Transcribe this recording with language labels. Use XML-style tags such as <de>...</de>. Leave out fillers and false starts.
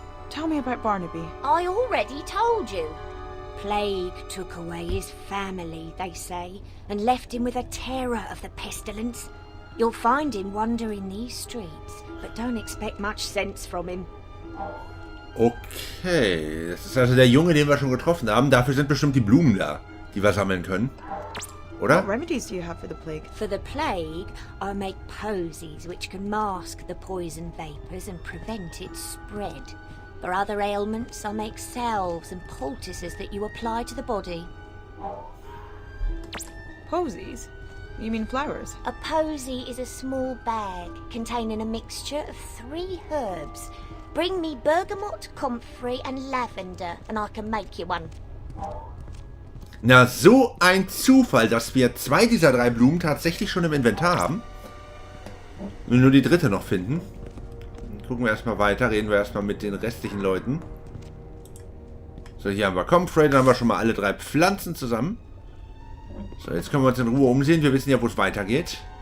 <en>Tell me about Barnaby. I already told you. Plague took away his family, they say, and left him with a terror of the pestilence. You'll find him wandering these streets, but don't expect much sense from him.</en> <de>Okay, das ist also der Junge, den wir schon getroffen haben. Dafür sind bestimmt die Blumen da, die wir sammeln können. oder?</de> <en>What remedies do you have for the plague? For the plague, I make posies which can mask the poison vapours and prevent its spread. For other ailments, I make salves and poultices that you apply to the body. Posies? You mean flowers? A posy is a small bag containing a mixture of 3 herbs. Bring me bergamot, comfrey and lavender and I can make you one.</en> <de>Na, so ein Zufall, dass wir 2 dieser 3 Blumen tatsächlich schon im Inventar haben. Wir nur die dritte noch finden. Gucken wir erstmal weiter, reden wir erstmal mit den restlichen Leuten. So, hier haben wir Comfrey, dann haben wir schon mal alle 3 Pflanzen zusammen. So, jetzt können wir uns in Ruhe umsehen. Wir wissen ja, wo es weitergeht.</de>